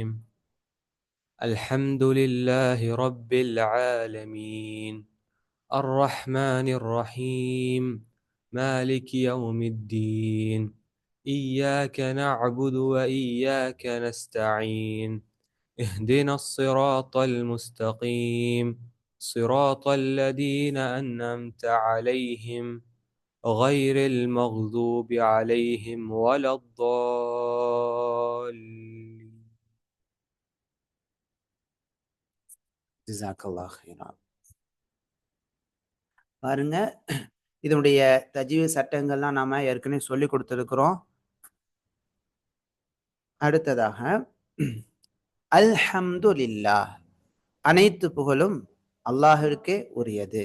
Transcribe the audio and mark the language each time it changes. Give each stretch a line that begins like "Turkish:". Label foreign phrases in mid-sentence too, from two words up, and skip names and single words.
Arabic: الحمد لله رب العالمين الرحمن الرحيم مالك يوم الدين إياك نعبد وإياك نستعين اهدنا الصراط المستقيم صراط الذين أنعمت عليهم غير المغضوب عليهم ولا الضالين. جزاك الله خيرا.
Tamil: பாருங்க, இதனுடைய தஜ்வீத் சட்டங்கள்லாம் நாம ஏற்கனவே சொல்லி கொடுத்திருக்கிறோம். அடுத்ததாக அல்ஹம்துலில்லாஹ், அனைத்து புகழும் அல்லாஹ்விற்கே உரியது.